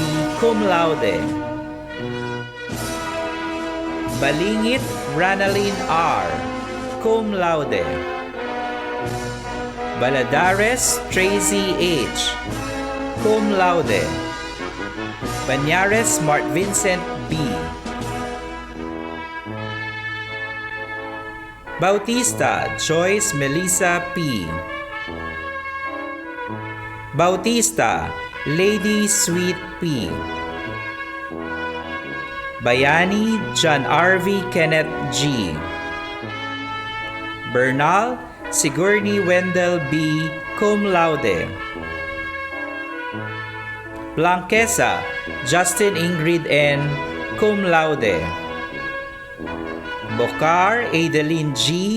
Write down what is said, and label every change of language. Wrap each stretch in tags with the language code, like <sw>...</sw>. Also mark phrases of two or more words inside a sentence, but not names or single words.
<la>Cum Laude.</la> <en>Balingit Ranalyn R.</en> <la>Cum Laude.</la> <en>Baladares Tracy H.</en> <la>Cum Laude.</la> <en>Banyares Mart Vincent B. Bautista Joyce Melissa P. Bautista Lady Sweet P. Bayani John R.V. Kenneth G. Bernal Sigourney Wendell B.</en> <la>Cum Laude.</la> <en>Blanquesa Justin Ingrid N.</en> <la>Cum Laude.</la> <en>Bocar Adeline G.</en>